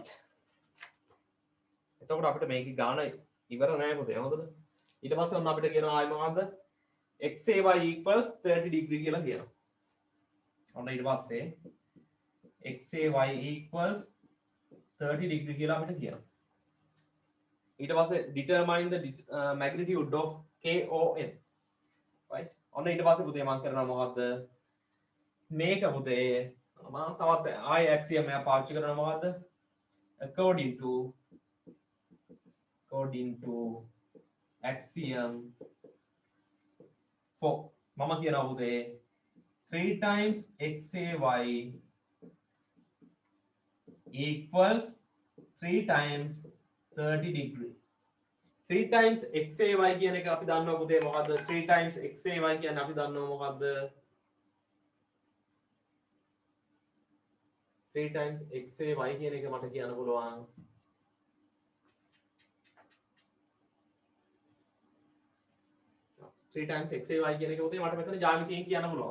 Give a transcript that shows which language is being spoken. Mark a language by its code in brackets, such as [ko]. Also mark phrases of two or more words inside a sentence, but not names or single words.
[si] එතකොට අපිට මේකේ ගාන ඉවර නෑ පුතේ. හොඳද? ඊට පස්සේ ඔන්න අපිට කියනවා ආයි මොකද්ද? [en] xay equals 30 degree [si] කියලා කියනවා. ඔන්න ඊට පස්සේ [en] xay equals 30 degree [si] කියලා අපිට කියනවා. ඊට පස්සේ [en] determine the magnitude of KON. right. [si] ඔන්න ඊට පස්සේ පුතේ මම කරනවා මොකද්ද? මේක පුතේ මම තවත් ආයි axiom එක පාවිච්චි කරනවා මොකද්ද? [en] according to axiom 4 [si] මම කියනවා පුතේ [en] 3 times xay equals 3 times 30 degree 3 times xay [si] කියන එක අපි දන්නවා පුතේ මොකද්ද [en] 3 times xay [si] කියන්නේ අපි දන්නවා මොකද්ද [en] 3 times xay [si] කියන එක මට කියන්න පුළුවන් [en] 3 times xay [si] කියන එක පුතේ මට මෙතන ජ්‍යාමිතියෙන් කියන්න පුළුවන්.